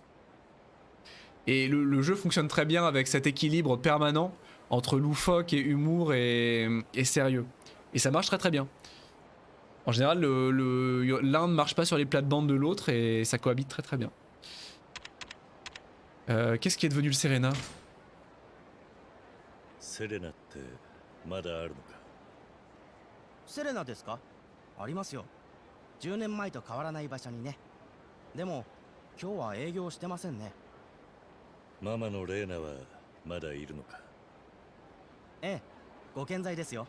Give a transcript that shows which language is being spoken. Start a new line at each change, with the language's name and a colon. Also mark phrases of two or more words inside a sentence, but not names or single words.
French: Et le jeu fonctionne très bien avec cet équilibre permanent entre loufoque et humour et sérieux. Et ça marche très très bien. En général, l'un ne marche pas sur les plates-bandes de l'autre et ça cohabite très très bien. Qu'est-ce qui est devenu le Serena?
Japanese: Serena ってまだあるのか？セレナですか？ありますよ。10年前と変わらない場所にね。でも今日は営業してませんね。ママのレーナはまだいるのか？ええ、ご健在ですよ。